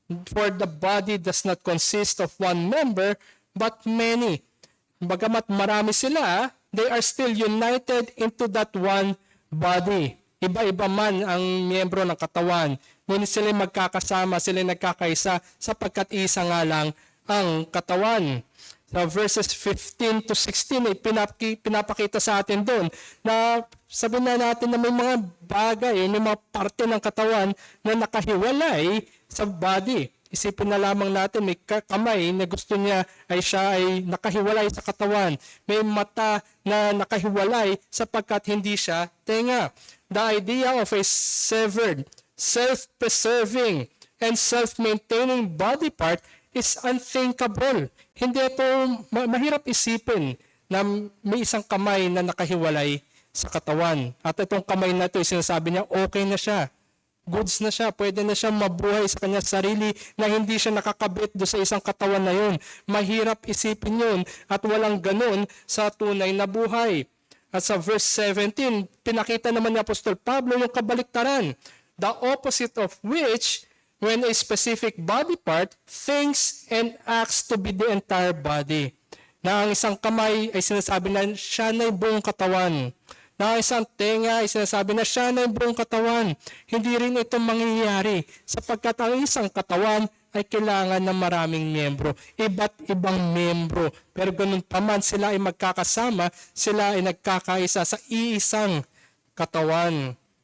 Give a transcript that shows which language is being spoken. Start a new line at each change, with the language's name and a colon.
English: For the body does not consist of one member, but many.
Filipino: Bagamat marami sila,
English: they are still united into that one body.
Filipino: Iba-iba man ang miyembro ng katawan. Ngunit sila magkakasama, sila nagkakaisa, sapagkat isa nga lang ang katawan. Sa verses 15 to 16 ay pinapakita sa atin doon na sabihin na natin na may mga bagay, may mga parte ng katawan na nakahiwalay sa body. Isipin na lamang natin, may kamay na gusto niya ay siya ay nakahiwalay sa katawan. May mata na nakahiwalay sapagkat hindi siya tenga.
English: The idea of a severed, self-preserving, and self-maintaining body part is unthinkable.
Filipino: Hindi ito mahirap isipin na may isang kamay na nakahiwalay sa katawan. At itong kamay na ito, sinasabi niya, okay na siya. Goods na siya. Pwede na siya mabuhay sa kanyang sarili na hindi siya nakakabit do sa isang katawan na yun. Mahirap isipin yun at walang ganun sa tunay na buhay. At sa verse 17, pinakita naman ni Apostol Pablo yung kabaliktaran.
English: The opposite of which, when a specific body part thinks and acts to be the entire body.
Filipino: Na ang isang kamay ay sinasabi na siya na yung buong katawan. Na ang isang tenga ay sinasabi na siya na yung buong katawan. Hindi rin ito mangyayari sapagkat ang isang katawan ay kailangan ng maraming miyembro. Iba't ibang miyembro. Pero ganun pa man sila ay magkakasama, sila ay nagkakaisa sa iisang katawan.